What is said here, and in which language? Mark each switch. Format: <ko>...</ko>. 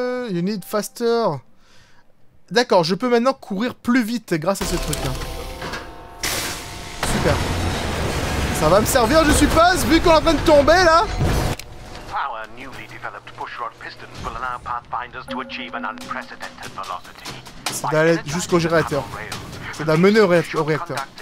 <en>You need faster.</en> <fr>D'accord, je peux maintenant courir plus vite grâce à ce truc-là. Super. Ça va me servir, je suppose, vu qu'on est en train de tomber, là.</fr> <en>Our newly developed pushrod pistons will allow Pathfinders to achieve an unprecedented velocity.</en> <fr>C'est d'aller jusqu'au générateur. C'est d'amener au réacteur.</fr>